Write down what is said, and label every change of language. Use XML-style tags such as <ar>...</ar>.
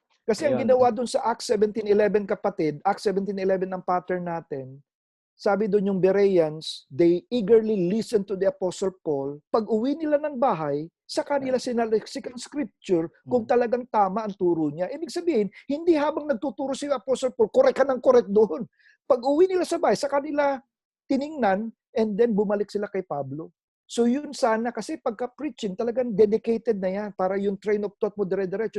<tl>Kasi ang ginawa dun sa Acts 17:11, kapatid, Acts 17:11 ang pattern natin. Sabi doon yung</tl> <en>Bereans, they eagerly listened to the Apostle Paul.</en> <tl>Pag uwi nila ng bahay, sa kanila sinaliksik ang scripture kung talagang tama ang turo niya. Ibig sabihin, hindi habang nagtuturo si Apostle Paul, correct ka ng correct doon. Pag uwi nila sa bahay, sa kanila tiningnan, and then bumalik sila kay Pablo. So yun sana, kasi pagka-preaching, talagang dedicated na yan para yung train of thought mo dire-diretso.</tl>